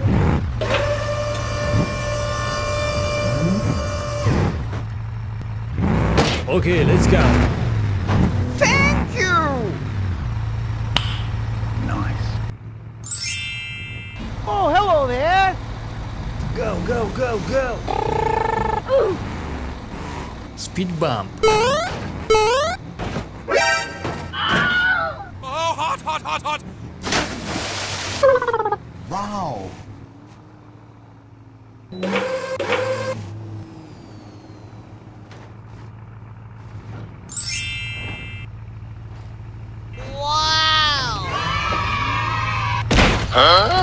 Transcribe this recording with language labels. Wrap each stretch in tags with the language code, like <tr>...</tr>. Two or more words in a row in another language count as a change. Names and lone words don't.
<en>Okay, let's go. Thank you! Nice. Oh, hello there! Go, go, go, go! Speed bump. Oh, hot, hot, hot, hot! Wow. Huh?</en>